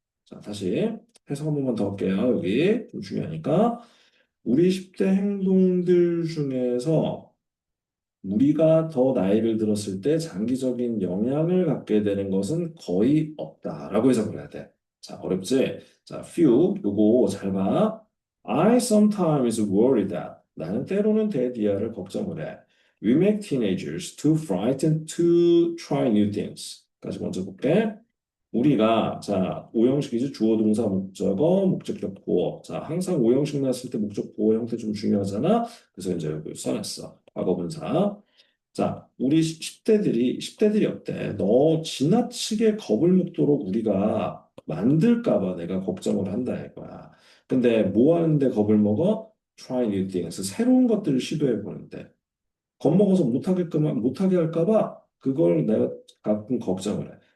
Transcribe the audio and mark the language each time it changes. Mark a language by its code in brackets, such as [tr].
[ko] 자, 다시 해석 한 번만 더 할게요. 여기 좀 중요하니까 우리 10대 행동들 중에서 우리가 더 나이를 들었을 때 장기적인 영향을 갖게 되는 것은 거의 없다라고 해석을 해야 돼. 자, 어렵지? 자, few, 요거 잘 봐. [en] I sometimes worry that [ko] 나는 때로는 대디아를 걱정을 해. [en] We make teenagers too frightened to try new things. [ko] 까지 먼저 볼게. 우리가 자 오형식이지 주어 동사 목적어 목적격 보어 자 항상 오형식 났을 때 목적 보어 형태 좀 중요하잖아 그래서 이제 여기 써놨어 과거분사 자 우리 10대들이 어때 너 지나치게 겁을 먹도록 우리가 만들까 봐 내가 걱정을 한다 이거야 근데 뭐 하는데 겁을 먹어 [en] try new things [ko] 새로운 것들을 시도해 보는데 겁먹어서 못하게 할까 봐 그걸 내가 가끔 걱정을 해.